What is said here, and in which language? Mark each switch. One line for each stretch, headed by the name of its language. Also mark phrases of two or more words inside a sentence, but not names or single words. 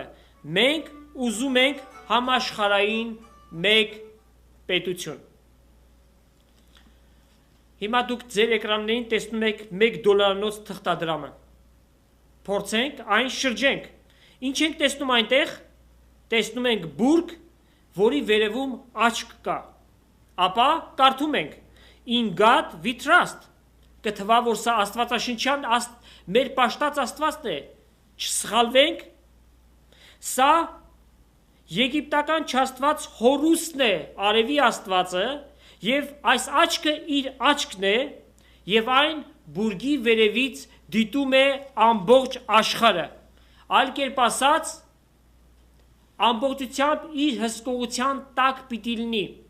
Armenian: մենք ուզում ենք համաշխարհային մեկ պետություն։ Հիմա դուք ձեր էկրաններին տեսնում եք $1 թղթադրամը։ Փորձենք այն շրջենք։ Ինչ ենք տեսնում այնտեղ։ Տեսնում ենք բուրգ, որի վերևում աչք կա։ Ապա կարդում ենք.
English: In God we trust։
Armenian: Կթվա, որ սա աստվածաշնչյան մեր պաշտած աստվածն է։ Չսխալվենք։ Սա եգիպտական չաստված Հորուսն է, արևի աստվածը, եւ այս աչքը իր աչքն է, եւ այն բուրգի վերևից դիտում է ամբողջ աշխարհը։ Այլ կերպ ասած, ամբողջությամբ իր հսկողության տակ պիտի լինի։